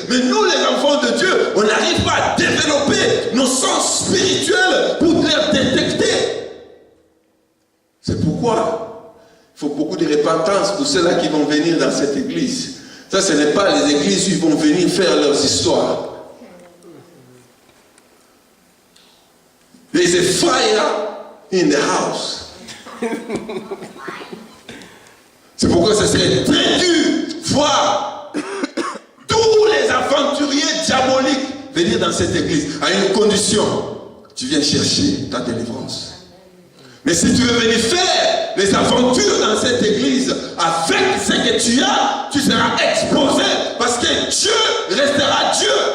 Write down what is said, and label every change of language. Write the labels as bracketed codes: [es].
[fr] Mais nous, les enfants de Dieu, on n'arrive pas à développer nos sens spirituels pour les détecter. C'est pourquoi il faut beaucoup de repentance pour ceux-là qui vont venir dans cette église. Ça, ce n'est pas les églises où ils vont venir faire leurs histoires. [en] There is a fire in the house. [fr] C'est pourquoi ce serait très dur voir tous les aventuriers diaboliques venir dans cette église à une condition. Tu viens chercher ta délivrance. Mais si tu veux venir faire les aventures dans cette église avec ce que tu as, tu seras exposé parce que Dieu restera Dieu.